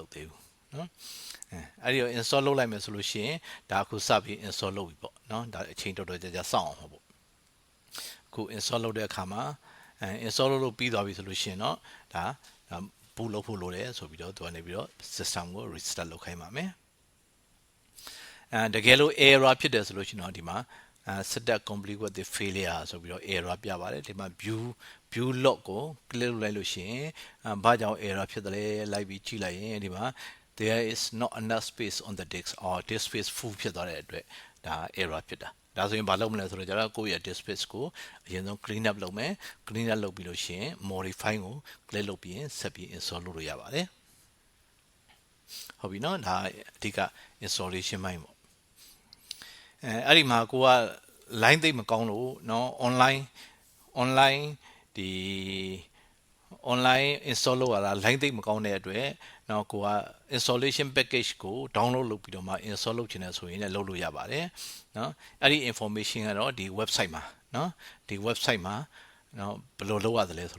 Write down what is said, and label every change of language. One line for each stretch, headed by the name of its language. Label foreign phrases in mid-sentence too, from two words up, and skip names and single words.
Burmese: လုပ်သေးဘူးเนาะအဲ့ဒီတော့ install လုပ်လိုက်မယ်ဆိုလို့ရှိရင်ဒါအခုစပြီး install လုပ်ပြီပေါ့เนาะဒါအချိန်တော်တော်ကြာစောင့်အောင်ပေါ့အခု install လုပ်တဲ့အခါမှာinstall လုပ်ပြီးသွားပြီ ဆိုလို့ရှိရင်เนาะဒါ boot လုပ်ဖို့လိုတယ်ဆိုပြီးတော့သူကနေပြီးတော့ system ကို restart လုပ်ခိုင်းပါမယ်တကယ်လို့ error ဖြစ်တယ်ဆိုလို့ရှိရင်တော့ ဒီမှာ
English: setup complete with the failure
Burmese: ဆိုပြီးတော့ error ပြပါတယ်ဒီမှာ
English: view log
Burmese: ကို click လုပ်လိုက်လို့ရှိရင်ဘာကြောင့် error ဖြစ်တယ်လဲလိုက်ပြီးကြည့်လိုက်ရင်ဒီမှာ
English: there is not enough space on the disk or disk space full
Burmese: ဖြစ်သွားတဲ့အတွက်ဒါ error ဖြစ်တာဒါဆိုရင်ဘာလုပ်မလဲဆိုတော့ကျတော့ကိုယ့်ရဲ့
English: disk space
Burmese: ကိုအရင်ဆုံး
English: clean up
Burmese: လုပ်မယ်
English: clean up
Burmese: လုပ်ပြီးလို့ရှိရင် modify ကို click လုပ်ပြီးရင်ဆက်ပြီး install လုပ်လို့ရပါတယ် ဟုတ်ပြီနော်ဒါအဓိက installation ပိုင်းပေါ့အဲ့ဒီမှာကိုက line သိမ့်မကောင်းလို့เนาะ online ဒီ online install လုပ်ရတာ line သိမ့်မကောင်းတဲ့အတွက်เนาะကိုက
English: installation package
Burmese: ကို download လုပ်ပြီးတော့မှ install လုပ်ချင်တယ်ဆိုရင်လည်းလုပ်လို့ရပါတယ်เนาะအဲ့ဒီ information ကတော့ဒီ website မှာเนาะဒီ website မှာเนาะဘယ်လိုလုပ်ရတယ်လဲဆိုတာဒီမှာဒီ